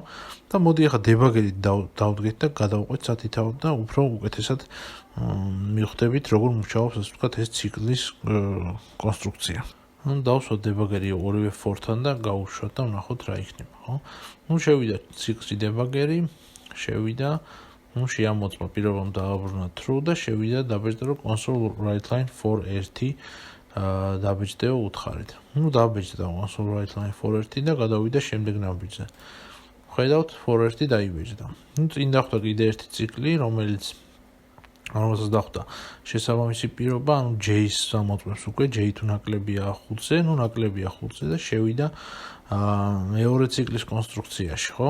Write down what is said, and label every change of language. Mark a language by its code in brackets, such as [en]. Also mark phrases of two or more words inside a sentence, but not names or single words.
[ka] და მოდი ახლა დებაგერით დავდგეთ და გადავყვეთ სათითაოდ და უფრო უკეთესად მივხვდებით, როგორ მუშაობს, ასე ვთქვათ, ეს ციკლის კონსტრუქცია. დავსვათ დებაგერი ორივე for-თან და გავუშვათ და ვნახოთ რა იქნება, ხო? შევიდა ციკლში დებაგერი, შევიდა, შეამოწმა პირობამ დააბრუნა true და შევიდა დაბეჭდა რომ [en] console write-line for 1 [ka] დაბეჭდება უთხარით. დაბეჭდა [en] console write-line for 1 [ka] და გადავიდა შემდეგ ნაბიჯზე. ხედავთ for 1 დაიბეჭდა. წინ დახვდა კიდე ერთი ციკლი, რომელსაც დახვდა შესაბამისი პირობა, ანუ J-ს ამოწმებს უკვე, J თუ ნაკლებია 5-ზე, ნაკლებია 5-ზე და შევიდა მეორე ციკლის კონსტრუქციაში, ხო?